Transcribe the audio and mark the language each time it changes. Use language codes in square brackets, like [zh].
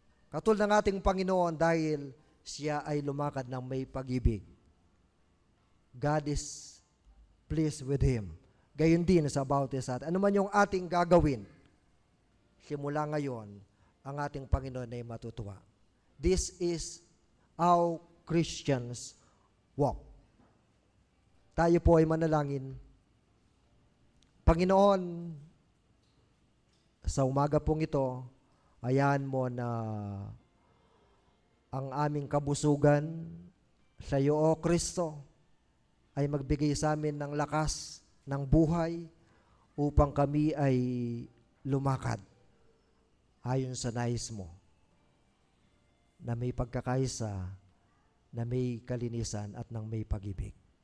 [tl] Katulad ng ating Panginoon dahil siya ay lumakad ng may pag-ibig. [en] God is pleased with Him. [tl] Gayon din sa bawat isa. Ano man yung ating gagawin, simula ngayon, ang ating Panginoon ay matutuwa. [en] This is how Christians walk. [tl] Tayo po ay manalangin. Panginoon, sa umaga pong ito, hayaan mo na ang aming kabusugan sa iyo, O Kristo, ay magbigay sa amin ng lakas, ng buhay, upang kami ay lumakad ayon sa nais mo, na may pagkakaisa, na may kalinisan at ng may pag-ibig.